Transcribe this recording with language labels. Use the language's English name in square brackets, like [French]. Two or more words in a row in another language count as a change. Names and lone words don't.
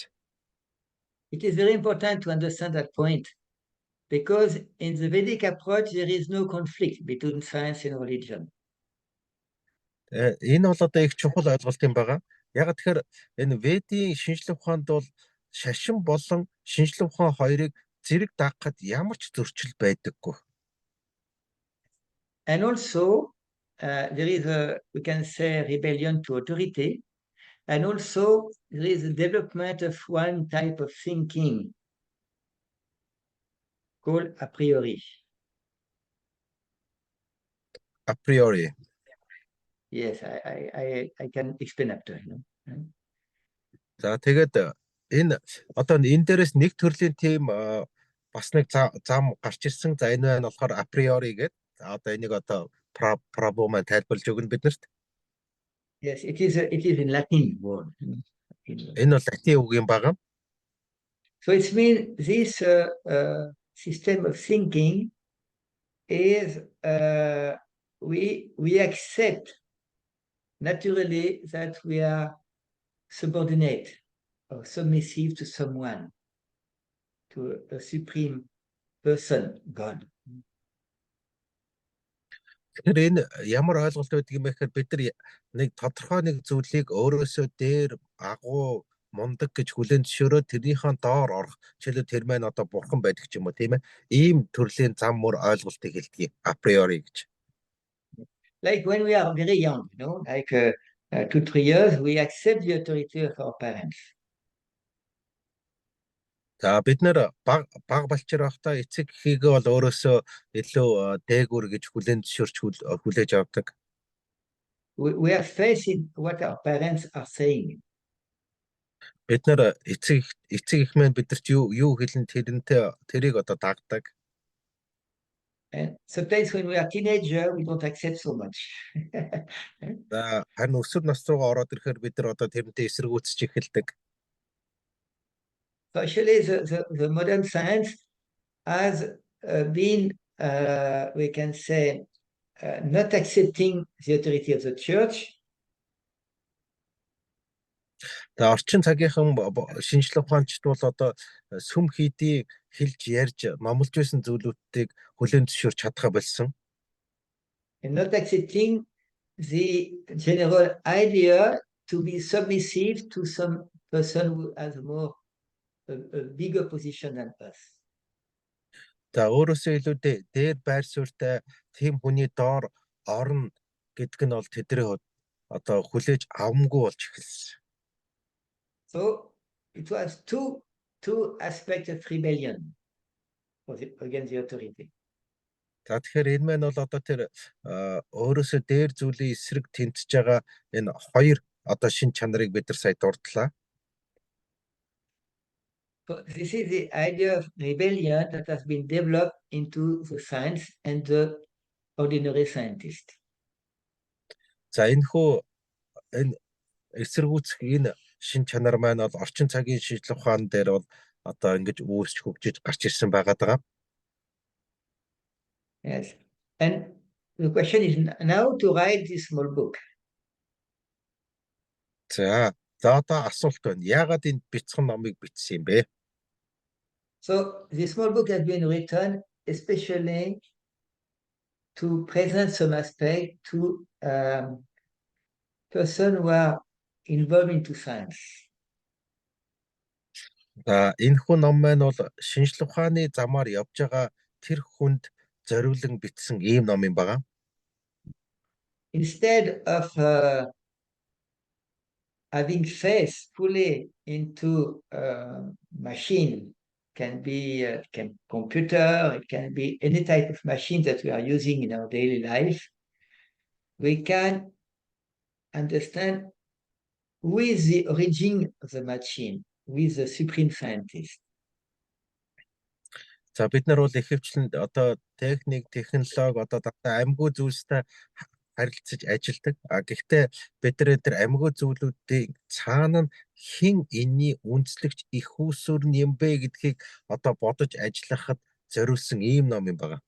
[English] It is very important to understand that point because in the Vedic approach there is no conflict between science and religion. [Mongolian] Энэ бол одоо их чухал ойлголт юм байгаа. Яг тэгэхээр энэ Ведийн шинжлэх ухаанд бол шашин болон шинжлэх ухаан хоёрыг зэрэг дагахад ямар ч зөрчил байдаггүй. [English] And also, there is we can say, rebellion to authority. And also, there is a development of one type of thinking called [Latin] a priori. A priori. [English] Yes, I can explain after. [Mongolian] За тэгээд энэ одоо энэ дээрээс нэг төрлийн тийм бас нэг зам гарч ирсэн. За энэ байна болохоор [Latin] a priori [Mongolian] гэдэг. Одоо энийг одоо проблемаа тайлбарлаж өгнө биднэрт. [English] Yes, it is in Latin word. [Mongolian] Энэ бол латин үг юм байгаа. [English] So it means this system of thinking is we accept naturally that we are subordinate or submissive to someone, to a supreme person, God. [Mongolian] Тэгэхээр энэ ямар ойлголт байдаг юм бэ гэхээр бид нар нэг тодорхой нэг зүйлийг өөрөөсөө дээр агуу мундаг гэж хүлээн зөвшөөрөө тэрнийхэн доор орох. Жишээлбэл тэр маань одоо бурхан байдаг ч юм уу, тийм ээ. Ийм төрлийн зам мөр ойлголтыг хэлдэг [Latin] a priori [Mongolian] гэж. [English] Like when we are very young, like 2-3 years, we accept the authority of our parents. [Mongolian] За бид нэр баг балчир байхдаа эцэг эхийгээ бол өөрөөсөө илүү дээгүр гэж хүлээн зөвшөөрч хүлээж авдаг. [English] We are facing what our parents are saying. [Mongolian] Бид нэр эцэг их маань бидэрт юу хэлэн тэрийг одоо дагдаг. [English] And sometimes when we are teenager, we don't accept so much. [Mongolian] За харин өсвөр нас руугаа ороод ирэхээр бид нар одоо тэрнтэй эсэргүүцэж эхэлдэг. [English] So actually, the modern science has been, we can say, not accepting the authority of the church. [Mongolian] За орчин цагийнхан шинжлэх ухаанчид бол одоо сүм хийдийг хэлж ярьж номлож байсан зүйлүүдийг хүлээн зөвшөөрч чадхаа болсон. [English] And not accepting the general idea to be submissive to some person who has a bigger position than us. [Mongolian] За өөрөөсөө илүү дээр байр суурьтай тийм хүний доор орно гэдг нь бол тэдний хувьд одоо хүлээж авамгүй болж эхэлсэн. [English] So it was two aspects of rebellion against the authority. [Mongolian] За тэгэхээр энэ маань бол одоо тэр өөрөөсөө дээр зүйлийн эсрэг тэмцэж байгаа энэ хоёр одоо шин чанарыг бид нар сая дурдлаа. [English] So this is the idea of rebellion that has been developed into the science and the ordinary scientist. [Mongolian] За энэ эсэргүүцэх энэ шин чанар маань бол орчин цагийн шинжлэх ухаан дээр бол одоо ингэж үүсч хөгжиж гарч ирсэн байгаад байгаа. [English] Yes. And the question is now to write this small book. [Mongolian] За одоо асуулт байна. Яагаад энэ бяцхан номыг бичсэн юм бэ? [English] So this small book has been written especially to present some aspect to person who are involved into science. [Mongolian] За энэ хүн ном маань бол шинжлэх ухааны замаар явж байгаа тэр хүнд зориулан бичсэн ийм ном юм байна. [English] Instead of having faith fully into machine, can be computer, it can be any type of machine that we are using in our daily life, we can understand who is the origin of the machine, who is the supreme scientist. [Mongolian] За бид нар бол ихэвчлэн одоо техник, технологи одоо дандаа амьгүй зүйлстэй харилцаж ажилладаг. Гэхдээ бид нар тэр амьгүй зүйлүүдийн цаана нь хэн энэний үндэслэгч их үүсвэр юм бэ гэдгийг одоо бодож ажиллахад зориулсан ийм ном юм байна.